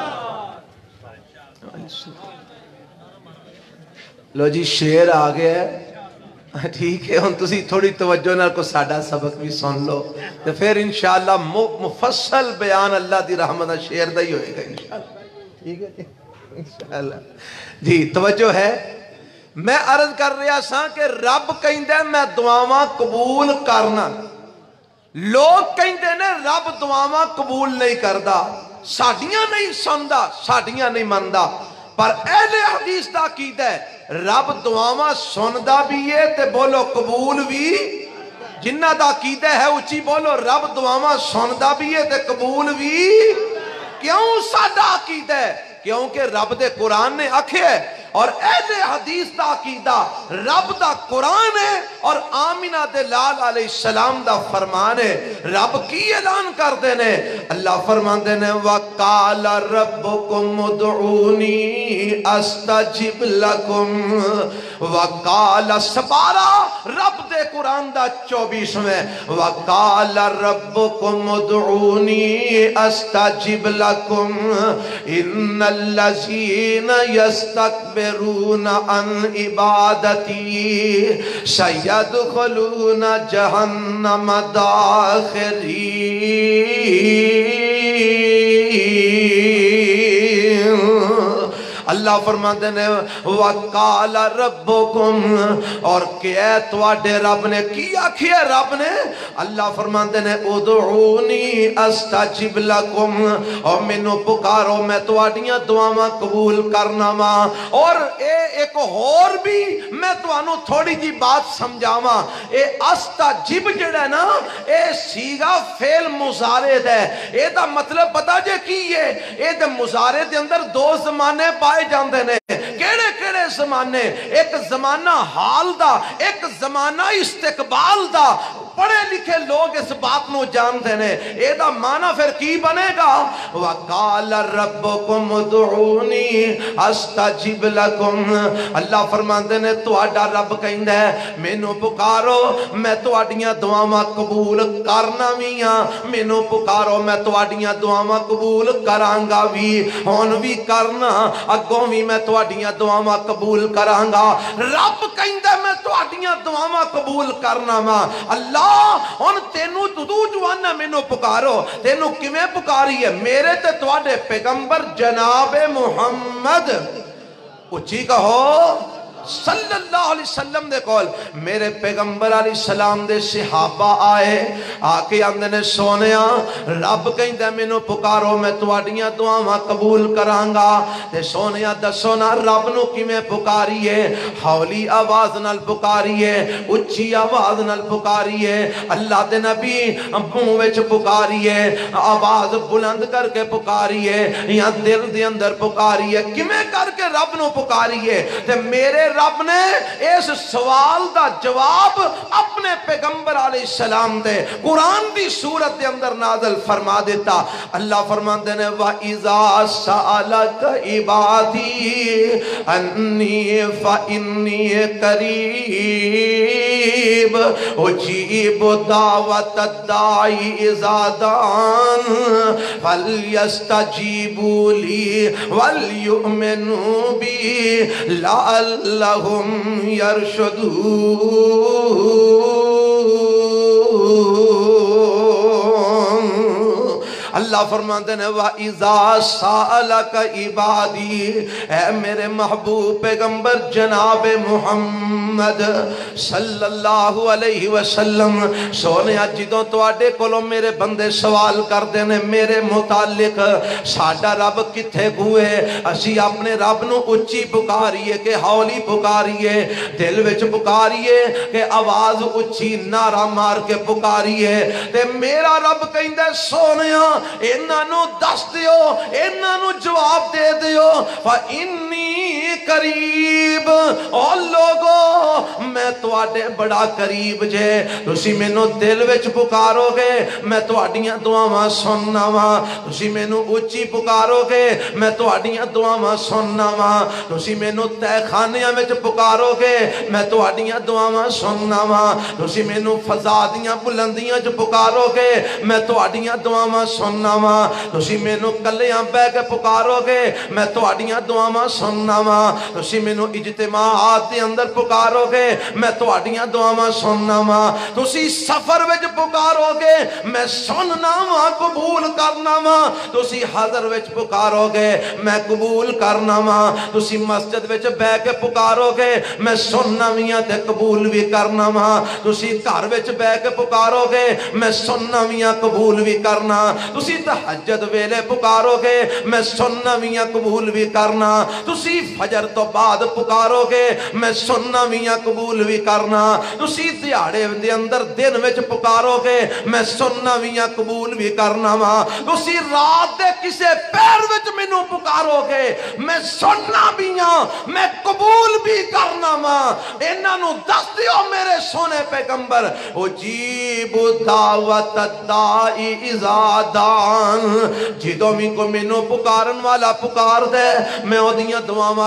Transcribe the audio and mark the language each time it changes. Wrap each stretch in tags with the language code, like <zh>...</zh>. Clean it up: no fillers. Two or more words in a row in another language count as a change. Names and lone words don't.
<pa>لو جی شعر آ گیا ہے، ٹھیک ہے، ہن تسی تھوڑی توجہ نال کو ساڈا سبق بھی سن لو، تو پھر انشاءاللہ مفصل بیان اللہ دی رحمت شعر دا ہی ہوئے گا انشاءاللہ، ٹھیک ہے انشاءاللہ جی توجہ ہے۔ میں عرض کر رہا سا کہ رب کہندے میں دعاواں قبول کرنا، لوگ کہندے نے رب دعاواں قبول نہیں کردا، ساڈیاں نہیں سندا، ساڈیاں نہیں مندا، پر اہل حدیث دا عقیدہ ہے رب دعاواں سندا بھی ہے تے بولو قبول بھی، جنہ دا عقیدہ ہے اچھی بولو رب دعاواں سندا بھی ہے تے قبول بھی۔ کیوں ساڈا عقیدہ ہے؟ کیونکہ رب دے قرآن نے آکھے ہے، اور اہل حدیث دا عقیدہ رب دا قرآن ہے اور آمینہ دے لال</pa> <ar>علیہ السلام</ar> <pa>دا فرمان ہے۔ رب کی اعلان کر دینے، اللہ فرمان دینے</pa> <ar>وَقَالَ رَبُّكُمْ ادْعُونِي أَسْتَجِبْ لَكُمْ، وَقَالَ</ar> <pa>سپارہ رب دے قرآن دا 24ویں،</pa> <ar>وَقَالَ رَبُّكُمْ ادْعُونِي أَسْتَجِبْ لَكُمْ إِنَّ الَّذِينَ يَسْتَكْبِرُونَ عَنْ عِبَادَتِي سَيَدْخُلُونَ جَهَنَّمَ دَاخِرِينَ۔</ar> <pa>اللہ فرماتے نے</pa> <ar>وَقَالَ رَبُّكُمْ</ar> <pa>اور کہ اے تواڈے رب نے کیا کیا رب نے اللہ فرماتے نے</pa> <ar>ادعونی استجب لکم</ar> <pa>اور مینوں پکارو میں تواڈیاں دعاواں قبول کرنا وا اور اے ایک اور بھی میں تانوں تھوڑی جی بات سمجھاواں اے استجب جڑا نا اے سیغہ فعل مضارع ہے اے دا مطلب پتہ جے کی ہے اے دے مضارع دے اندر دو زمانے پائے جاندے نے کیڑے کیڑے زمانے ایک زمانہ حال دا ایک زمانہ استقبال دا پڑھے لکھے لوگ اس بات نو جانتے ہیں اے دا معنی پھر کی بنے گا</pa> <ar>وَقَالَ رَبُّكُمْ ادْعُونِي أَسْتَجِبْ لَكُمْ</ar> <pa>اللہ فرماندے نے تواڈا رب کہندا ہے مینوں پکارو میں تواڈیاں دعاواں قبول کرنا وی ہاں مینوں پکارو میں تواڈیاں دعاواں قبول کراں گا وی ہن وی کرنا اگوں وی میں تواڈیاں دعاواں قبول کراں گا رب کہندا میں تواڈیاں دعاواں قبول کرنا وا اللہ ہن تینوں تو جوانا مینوں پکارو تینوں کیویں پکاری ہے میرے تے تواڈے پیغمبر جناب محمد اچھی کہو</pa> <ar>صلی اللہ علیہ وسلم</ar> <pa>دے کول میرے پیغمبر</pa> <ar>علیہ السلام</ar> <pa>دے صحابہ آئے آکے آندے نے سونیا رب کہندے مینوں پکارو میں تواڈیاں دعاواں قبول کراں گا تے سونیا دسو نا رب نو کیویں پکاریے ہولی آواز نال پکاریے اچھی آواز نال پکاریے اللہ دے نبی منہ وچ پکاریے آواز بلند کر کے پکاریے یا دل دے اندر پکاریے کیویں کر کے رب نو پکاریے تے میرے رب نے اس سوال دا جواب اپنے پیغمبر</pa> <ar>علیہ السلام</ar> <pa>دے قرآن دی صورت دے اندر نازل فرما دیتا اللہ فرماتے نے</pa> <ar>وَإِذَا سَأَلَكَ عِبَادِي أَنِّي فَإِنِّي قَرِيبٌ أُجِيبُ دَعْوَةَ الدَّاعِ إِذَا دَعَانِ فَلْيَسْتَجِيبُوا لِي وَلْيُؤْمِنُوا بِي لَعَلَّهُمْ</ar> <pa>يَرْشُدُونَ اللہ فرماتے ہیں</pa> <ar>وَإِذَا سَأَلَكَ عِبَادِي</ar> <pa>اے میرے محبوب پیغمبر جناب محمد</pa> <ar>صلی اللہ علیہ</ar> <pa>وسلم سونے جدوں تواڈے کولوں میرے بندے سوال کر دینے میرے متعلق ساڈا رب کتھے ہوئے اسی اپنے رب نو اچھی پکاریے کہ ہولی پکاریے دل وچ پکاریے کہ آواز اچھی نعرہ مار کے پکاریے تے میرا رب کہندا سونیا انہاں نو دس دیو انہاں نو جواب دے دیو</pa> <ar>فَإِنِّي قریب</ar> <pa>او لوگو میں تواڈے بڑا قریب جے تسی مینوں دل وچ پکارو گے میں تواڈیاں دعاواں سننا وا تسی مینوں اچھی پکارو گے میں تواڈیاں دعاواں سننا وا تسی مینوں تہ خانیاں وچ پکارو گے میں تواڈیاں دعاواں سننا وا تسی مینوں فضا دیاں بلندیاں وچ پکارو گے میں تواڈیاں دعاواں سننا وا تسی مینوں کلیاں بہ کے پکارو گے میں تواڈیاں دعاواں سننا وا تسی مینوں اجتماعات دے اندر پکارو گے میں تواڈیاں دعاواں سننا وا تسی سفر وچ پکارو گے میں سننا وا قبول کرنا وا تسی حضر وچ پکارو گے میں قبول کرنا وا تسی مسجد وچ بیٹھ کے پکارو گے میں سننا ویاں تے قبول بھی کرنا وا تسی گھر وچ بیٹھ کے پکارو گے میں سننا ویاں قبول بھی کرنا تسی تہجد ویلے پکارو گے میں سننا ویاں قبول بھی کرنا تسی فجر تو بعد پکارو گے میں سننا ویاں قبول بھی کرنا تسی دیہاڑے دے اندر دن وچ پکارو گے میں سننا ویاں قبول بھی کرنا وا تسی رات دے کسے پیر وچ مینوں پکارو گے میں سننا ویاں میں قبول بھی کرنا وا انہاں نو دس دیو میرے سونے پیغمبر</pa> <ar>اجیب دعوت الدائی اذا دعان</ar> <pa>جدوں بھی کو مینوں پکارن والا پکار دے میں اودیاں دعاواں قبول</pa>